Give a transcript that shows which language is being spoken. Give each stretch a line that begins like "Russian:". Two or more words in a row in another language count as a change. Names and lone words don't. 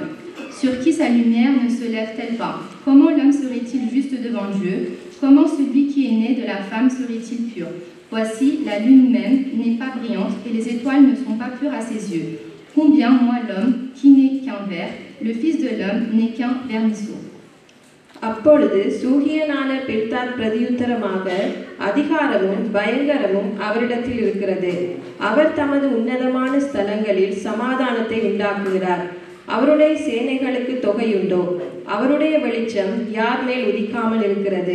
French: Sur qui sa lumière ne se lève-t-elle pas? Comment l'homme serait-il juste devant Dieu? Comment celui qui est né de la femme serait-il pur? Voici, la lune même n'est pas brillante et les étoiles ne sont pas pures à ses yeux. Combien moins l'homme qui n'est qu'un ver, le fils de l'homme n'est qu'un vermisseau.
Tamil: அப்பொழுது சூகியனான பில்தாத் பிரதியுத்தரமாக, அதிகாரமும் பயங்கரமும் அவரிடத்தில் இருக்கிறது. அவர் தமது உன்னதமான ஸ்தலங்களில் சமாதானத்தை உண்டாக்குகிறார். அவருடைய சேனைகளுக்கு தொகையுண்டோ? அவருடைய வெளிச்சம் யார் மேல் உதிக்காமல் இருக்கிறது?